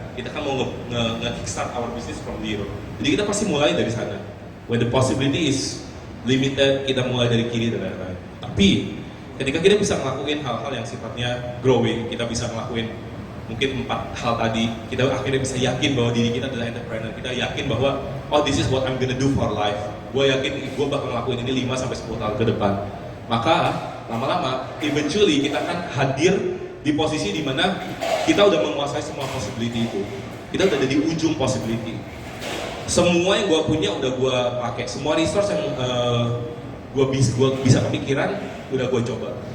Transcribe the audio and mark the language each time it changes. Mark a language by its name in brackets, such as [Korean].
[Indonesian] Kita kan mau nge-kickstart [English] our business from zero. [Indonesian] Jadi kita pasti mulai dari sana. [English] When the possibility is limited, [Indonesian] kita mulai dari kiri dan lain-lain. Tapi ketika kita bisa ngelakuin hal-hal yang sifatnya growing, kita bisa ngelakuin mungkin 4 hal tadi, kita akhirnya bisa yakin bahwa diri kita adalah entrepreneur. Kita yakin bahwa [English] this is what I'm gonna do for life. [Indonesian] Gue yakin gue bakal ngelakuin ini 5-10 tahun ke depan. Maka lama-lama eventually kita akan hadir di posisi di mana kita udah menguasai semua possibility itu. Kita udah ada di ujung possibility. Semua yang gue punya udah gue pakai, semua resource yang gue bisa kepikiran udah gue coba.